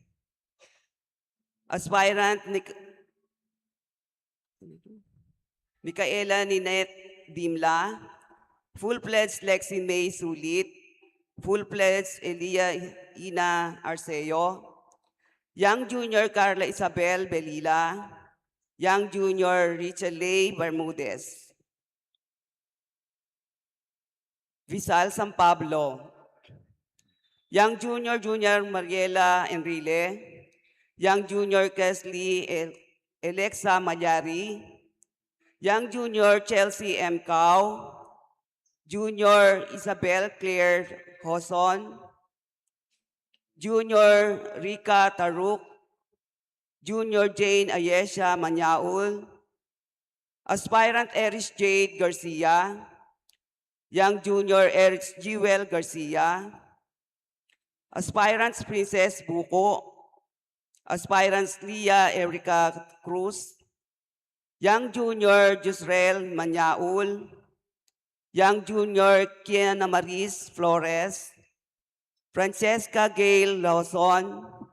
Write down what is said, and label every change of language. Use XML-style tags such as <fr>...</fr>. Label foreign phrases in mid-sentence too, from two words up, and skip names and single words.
<en>aspirant Micaela Ninette Dimla, full-pledged Lexi May Sulit, full-pledged Elia Ina Arceo, young junior Carla Isabel Belila, young junior Richard Lay Bermudez. Visal San Pablo, young junior Mariela Enrile, young junior Kesley Alexa Malyari, young junior Chelsea M. Cao, junior Isabel Claire Hoson, junior Rika Taruk, junior Jane Ayesha Manyaul, aspirant Erich Jade Garcia, young junior Erich Jewel Garcia, aspirants Princess Buko, aspirants Leah Erica Cruz, young junior Jusrel Manyaul, young junior Kiana Maris Flores, Francesca Gail Lawson,</en>